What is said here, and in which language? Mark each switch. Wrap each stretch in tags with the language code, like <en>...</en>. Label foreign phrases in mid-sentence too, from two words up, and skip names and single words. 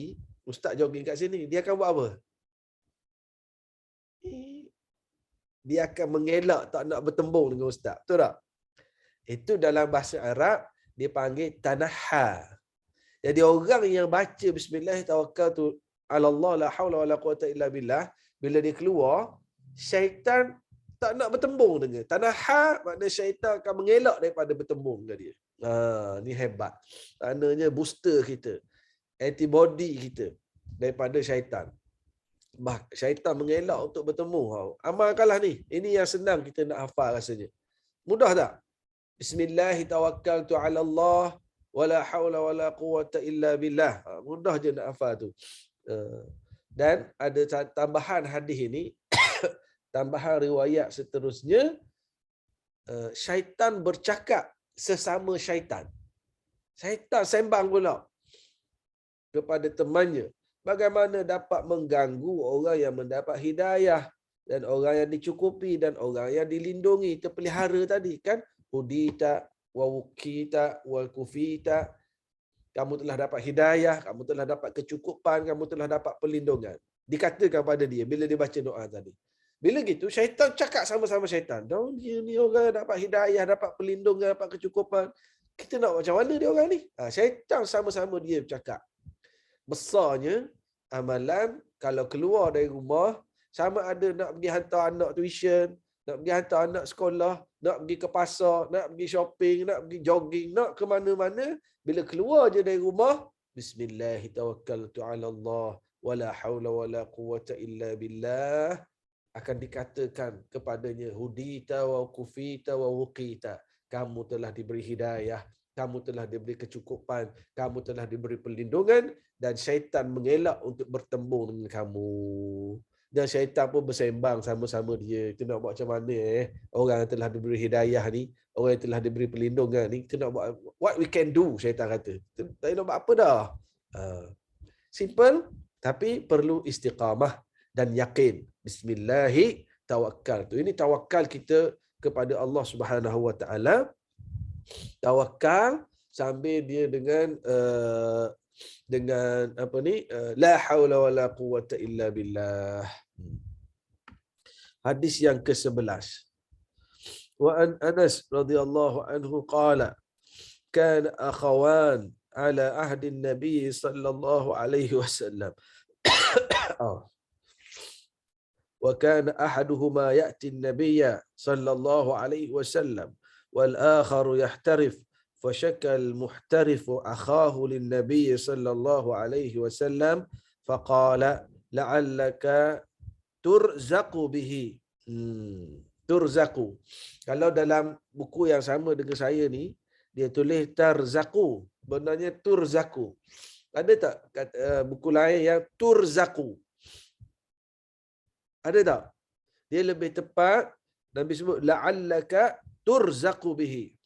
<ms>Ustaz jogging kat sini, dia akan buat apa? Dia akan mengelak, tak nak bertembung dengan ustaz. Betul tak? Itu dalam bahasa Arab, dia panggil tanaha. Jadi orang yang baca bismillahirrahmanirrahim tu</ms> <ar>الله لا حول ولا قوة إلا بالله,</ar> <ms>bila dia keluar, syaitan tak nak bertembung dengan. Tanaha makna syaitan akan mengelak daripada bertembung dengan dia. Ni hebat. Maknanya booster kita, antibody kita daripada syaitan. Syaitan mengelak untuk bertemu. Amalkanlah ni. Ini yang senang kita nak hafal rasanya. Mudah tak? Bismillahirrahmanirrahim.</ms> <ar>على الله ولا حول ولا قوة إلا بالله.</ar> <ms>Mudah je nak hafal tu. Dan ada tambahan hadis ini, tambahan riwayat seterusnya, syaitan bercakap sesama syaitan. Syaitan sembang pula kepada temannya. Bagaimana dapat mengganggu orang yang mendapat hidayah dan orang yang dicukupi dan orang yang dilindungi, terpelihara tadi kan?</ms> <ar>هديت ووقيت وكفيت.</ar> <ms>Kamu telah dapat hidayah, kamu telah dapat kecukupan, kamu telah dapat perlindungan. Dikatakan pada dia bila dia baca doa tadi. Bila gitu, syaitan cakap sama-sama syaitan. Dia ni orang dapat hidayah, dapat perlindungan, dapat kecukupan. Kita nak macam mana dia orang ni? Syaitan sama-sama dia bercakap. Besarnya amalan kalau keluar dari rumah, sama ada nak pergi hantar anak tuition, nak pergi hantar anak sekolah, nak pergi ke pasar, nak pergi shopping, nak pergi jogging, nak ke mana-mana, bila keluar je dari rumah, Bismillahirrahmanirrahim,</ms> <ar>ولا حول ولا قوة إلا بالله,</ar> <ms>akan dikatakan kepadanya,</ms> <ar>هديت وكفيت ووقيت,</ar> <ms>kamu telah diberi hidayah, kamu telah diberi kecukupan, kamu telah diberi perlindungan, dan syaitan mengelak untuk bertembung dengan kamu. Dan syaitan pun bersembang sama-sama dia. Kita nak buat macam mana orang yang telah diberi hidayah ni, orang yang telah diberi perlindungan ni, kita nak buat</ms> <en>what we can do,</en> <ms>syaitan kata. Tak nak buat apa dah. Simple, tapi perlu istiqamah dan yakin.</ms> <ar>بسم الله توكلت.</ar> <ms>Ini tawakal kita kepada Allah</ms> <ar>سبحانه وتعالى.</ar> <ms>Tawakal sambil dia dengan apa ni,</ms> <ar>لا حول ولا قوة إلا بالله.</ar> <ms>Hadis yang ke-11.</ms> <ar>وعن أنس رضي الله عنه قال كان أخوان على عهد النبي صلى الله عليه وسلم. وكان أحدهما يأتي النبي صلى الله عليه وسلم والآخر يحترف. فشكى المحترف أخاه للنبي صلى الله عليه وسلم فقال لعلك ترزق به.</ar> <ms>Turzaku. Kalau dalam buku yang sama dengan saya ni, dia tulis tarzaku. Benarnya turzaku. Ada tak buku lain yang turzaku? Ada tak? Dia lebih tepat, Nabi sebut</ms> <ar>لعلك ترزق به.</ar>